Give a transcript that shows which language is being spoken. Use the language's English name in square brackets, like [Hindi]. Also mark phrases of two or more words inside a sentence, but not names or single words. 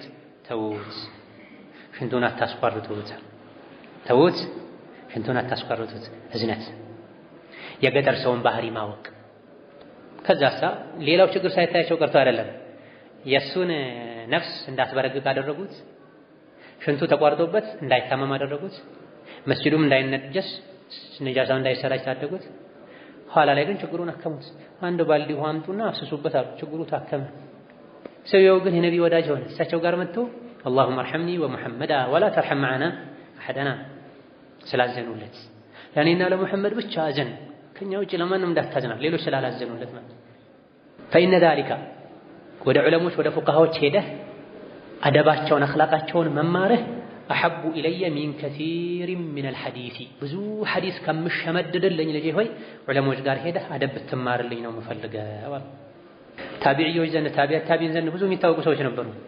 [Amharic] ተውት፣ ሽንቱን አታስቋርጡት፣ ተውት፣ ሽንቱን አታስቋርጡት። እዝነት፣ የገጠር ሰውን ባህሪ ማወቅ። ከዛሳ ሌላው ችግር ሳይታያቸው ቀርቶ አይደለም የእሱን ነፍስ እንዳትበረግግ አደረጉት። ሽንቱ ተቋርጦበት እንዳይታመም አደረጉት። መስጂዱም እንዳይነጀስ ነጃሳው እንዳይሰራጭ ታደጉት። ኋላ ላይ ግን ችግሩን አከሙት። አንድ ባልዲ ውሃ አምጡና አፍስሱበት አሉ። ችግሩ ታከመ። ሰውየው ግን የነቢ ወዳጅ ሆነ። እሳቸው ጋር መጥቶ [Arabic] اللهم ارحمني ومحمدا ولا ترحم معنا احدنا [Amharic] ስላዘኑለት ለኔና ለሙሐመድ ብቻ አዘን፣ ከኛ ውጭ ለማንም እንዳታዝና ሌሎች ስላላዘኑለት ማለት [Arabic] فإن ذلك [Amharic] ወደ ዑለሞች ወደ ፉቃሃዎች ሄደህ አደባቸውን አኽላቃቸውን መማርህ [Arabic] أحب إلي من كثير من الحديث [Amharic] ብዙ ሐዲስ ከምሸመድድልኝ ልጄ ሆይ ዑለሞች ጋር ሄደህ አደብ ብትማርልኝ ነው የምፈልገው። ታቢዒዎች ዘንድ ታቢዒን ዘንድ ብዙ የሚታወቁ ሰዎች ነበሩ።